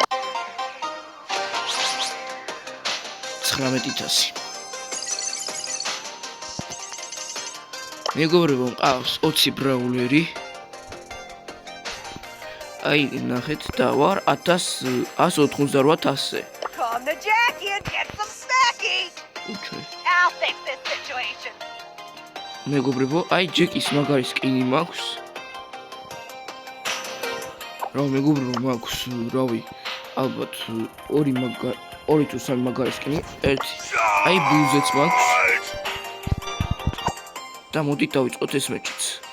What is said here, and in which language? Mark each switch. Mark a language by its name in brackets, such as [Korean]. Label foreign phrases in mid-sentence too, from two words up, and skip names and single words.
[Georgian] 19,000. მეგობრებო მყავს 20 ბრაულერი. აი ნახეთ და ვარ 188,000-ზე. [English] Come to Jackie and get some snacking. I'll fix this situation. [Georgian] მეგობრებო აი ჯეკის მაგარი სკინი მაქვს. რა მეგობრებო მაქვს რავი ალბათ 2 თუ 3 მაგარი სკინი. ერთი აი ბლუზეც მაქვს. და მოდით დავიწყოთ ეს მეჩიც.